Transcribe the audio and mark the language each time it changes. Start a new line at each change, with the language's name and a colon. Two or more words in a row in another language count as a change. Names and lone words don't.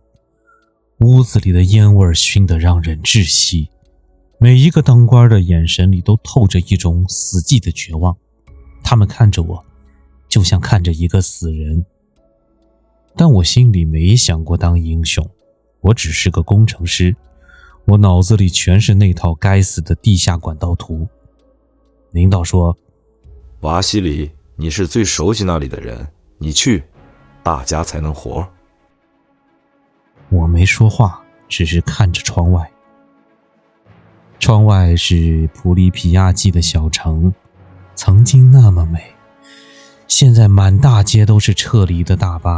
Chinese: 屋子裡的煙味燻得讓人窒息，每一個當官的眼神裡都透着一種死寂的絕望。他們看着我，就像看着一個死人。但我心裡沒想過當英雄，我只是個工程師，我腦子裡全是那套該死的地下管道圖。領導說，瓦西里，你是最熟悉那裡的人，你去，大家才能活。我沒說話，只是看着窗外。窗外是普利皮亞季的小城，曾經那麼美，現在滿大街都是撤離的大巴。